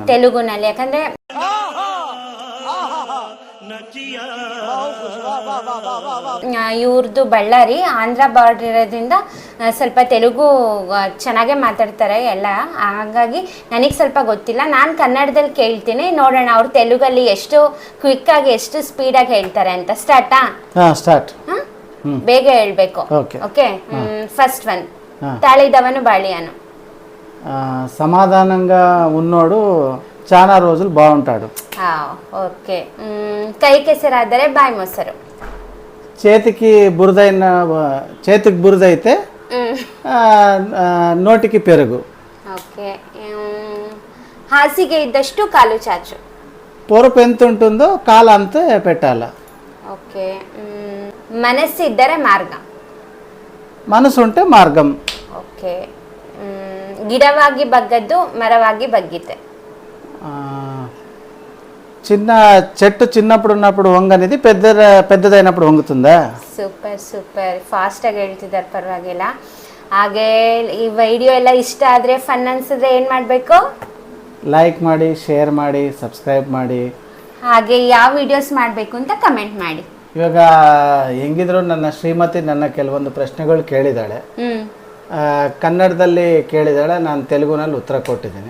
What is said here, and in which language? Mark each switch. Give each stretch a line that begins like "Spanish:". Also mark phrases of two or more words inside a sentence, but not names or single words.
Kannada: ತೆಲುಗುನಲ್ಲಿ, ಯಾಕಂದರೆ ಇವ್ರದ್ದು ಬಳ್ಳಾರಿ, ಆಂಧ್ರ ಬಾರ್ಡರ್ ಇರೋದ್ರಿಂದ ಸ್ವಲ್ಪ ತೆಲುಗು ಚೆನ್ನಾಗೇ ಮಾತಾಡ್ತಾರೆ ಎಲ್ಲ. ಹಾಗಾಗಿ ನನಗೆ ಸ್ವಲ್ಪ ಗೊತ್ತಿಲ್ಲ. ನಾನು ಕನ್ನಡದಲ್ಲಿ ಕೇಳ್ತೀನಿ, ನೋಡೋಣ ಅವ್ರು ತೆಲುಗಲ್ಲಿ ಎಷ್ಟು ಕ್ವಿಕ್ಕಾಗಿ ಎಷ್ಟು ಸ್ಪೀಡಾಗಿ ಹೇಳ್ತಾರೆ ಅಂತ. ಸ್ಟಾರ್ಟಾ? ಸ್ಟಾರ್ಟ್. ಬೇಗ ಹೇಳ್ಬೇಕು. ಓಕೆ.
English: first one.
Kannada: ತಾಳಿದವನು ಬಾಳಿಯಾನು.
Telugu: సమాధానంగా ఉన్నోడు చాలా రోజులు బాగుంటాడు.
Kannada: ಓಕೆ. ಕೈಕೆಸರಾದರೆ ಬಾಯ್ ಮೊಸರು.
Telugu: చేతికి బురద అయితే నోటికి పెరుగు. ఓకే.
Kannada: ಹಾಸಿಗೆ ಇದ್ದಷ್ಟು ಕಾಲು ಚಾಚು.
Telugu: పొరుపు ఎంత ఉంటుందో కాలు అంతే పెట్టాల.
Kannada: ಓಕೆ. ಮನಸ್ಸು ಇದ್ದರೆ ಮಾರ್ಗಂ.
Telugu: మనసు ఉంటే మార్గం. ఓకే.
Kannada: ಗಿಡವಾಗಿ ಬಗ್ಗದ್ದು ಮರವಾಗಿ ಬಗ್ಗಿತೆ.
Telugu: చిన్న చెట్టు చిన్నప్పుడు ఉన్నప్పుడు వంగనిది పెద్దదైనప్పుడు వంగుతుందా?
English: super super,
Kannada: ಫಾಸ್ಟಾಗಿ ಹೇಳ್ತಿದ್ದಾರೆ, ಪರವಾಗಿಲ್ಲ. ಹಾಗೆ ಈ ವಿಡಿಯೋ ಎಲ್ಲ ಇಷ್ಟ ಆದರೆ, ಫನ್ ಅನ್ಸಿದ್ರೆ ಏನು ಮಾಡಬೇಕು? ಲೈಕ್ ಮಾಡಿ, ಶೇರ್ ಮಾಡಿ, ಸಬ್ಸ್ಕ್ರೈಬ್ ಮಾಡಿ. ಹಾಗೆ ಯಾವ ವಿಡಿಯೋಸ್ ಮಾಡಬೇಕು ಅಂತ ಕಮೆಂಟ್ ಮಾಡಿ. ಇವಾಗ ಹೆಂಗಿದ್ರು ನನ್ನ ಶ್ರೀಮತಿ ನನ್ನ ಕೆಲವೊಂದು ಪ್ರಶ್ನೆಗಳು ಕೇಳಿದಾಳೆ, ಕನ್ನಡದಲ್ಲಿ ಕೇಳಿದಾಳೆ, ನಾನು ತೆಲುಗುನಲ್ಲಿ ಉತ್ತರ ಕೊಟ್ಟಿದ್ದೀನಿ.